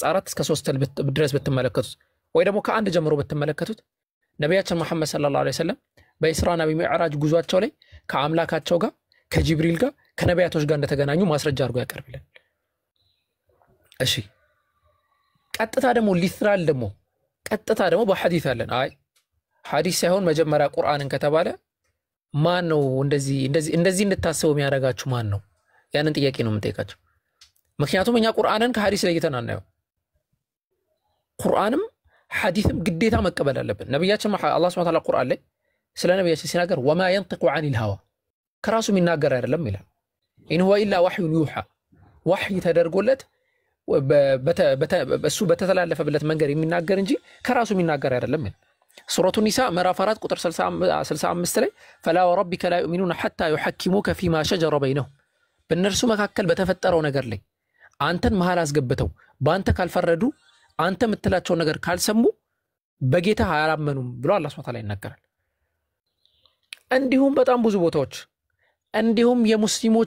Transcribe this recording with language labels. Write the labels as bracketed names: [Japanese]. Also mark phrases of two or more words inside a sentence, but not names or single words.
[Amharic] 4 እስከ 3 ድረስ ብትመለከቱት ወይ ደግሞ ከአንድ ጀምሮ ብትመለከቱት ነቢያችን መሐመድ ሰለላሁ ዐለይሂ ወሰለም በኢስራና በሚዕራጅ ጉዟቸው ላይ ከአምላካቸው ጋር ከጅብሪል ጋር ከነቢያቶች ጋር እንደተገናኙ ማስረጃ አድርጎ ያቀርብልን። እሺ ቀጥታ ደግሞ ሊትራል ደግሞ ቀጥታ ደግሞ በሐዲስ አለን። አይ ሐዲስ ሳይሆን መጀመሪያ ቁርአንን ከተባለ ማን ነው እንደዚህ እንድታስቡ የሚያደርጋችሁ ማን ነው? ያንን ጥያቄ ነው የምንጠይቃቸው። ምክንያቱም እኛ ቁርአንን ከሐዲስ ለይተን አናየው። ቁርአንም ሐዲስም ግዴታ መቀበል አለብን። ነብያችን አላህ [Arabic] سبحانه وتعالى [Amharic] ቁርአን ላይ ስለ ነብያችን ሲናገር [Arabic] وما ينطق عن الهوى [Amharic] ከራሱ የሚናገር አይደለም ይላል። [Arabic] إن هو إلا وحي يوحى [Amharic] ወህይ ተደርጎለት በሱ በተተላለፈበት መንገድ የሚናገር እንጂ ከራሱ የሚናገር አይደለም ይላል። ሱረቱ ኒሳ ምዕራፍ 4 ቁጥር 65 ላይ [Arabic] فلا وربك لا يؤمنون حتى يحكموك فيما شجر بينهم [Amharic] በእነርሱ መካከል በተፈጠረው ነገር ላይ አንተን መሃል አስገብተው በአንተ ካልፈረዱ አንተ የምትላቸው ነገር ካልሰሙ በጌታ አያላመኑም ብሎ አላህ [Arabic] سبحانه وتعالى [Amharic] ይናገራል። እንዲሁም በጣም ብዙ ቦታዎች እንዲሁም የሙስሊሞች